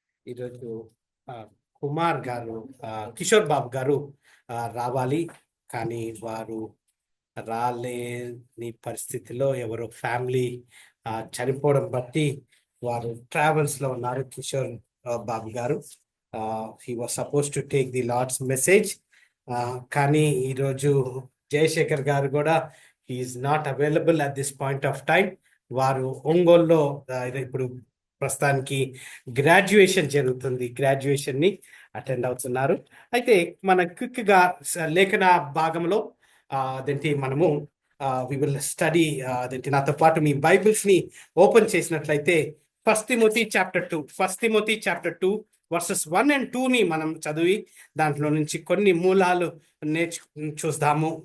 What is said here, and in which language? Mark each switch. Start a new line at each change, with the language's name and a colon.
Telugu: ఈరోజు కుమార్ గారు కిషోర్ బాబు గారు రావాలి, కానీ వారు రాలేని పరిస్థితిలో ఎవరో ఫ్యామిలీ చనిపోవడం బట్టి వారు ట్రావెల్స్ లో ఉన్నారు.
English: Kishore Babu garu he was supposed to take the Lord's message,
Telugu: కానీ ఈరోజు జయశేఖర్ గారు కూడా
English: he is not available at this point of time.
Telugu: వారు ఒంగోలులో ఇప్పుడు ప్రస్తుతానికి గ్రాడ్యుయేషన్ జరుగుతుంది, గ్రాడ్యుయేషన్ ని అటెండ్ అవుతున్నారు. అయితే మన క్విక్ గా లేఖన భాగంలో అదేంటి మనము
English: we will study
Telugu: అదేంటి నాతో పాటు మీ బైబిల్స్ ని ఓపెన్ చేసినట్లయితే first Timothy chapter 2 versus 1 and 2 ని మనం చదివి దాంట్లో నుంచి కొన్ని మూలాలు చూద్దాము.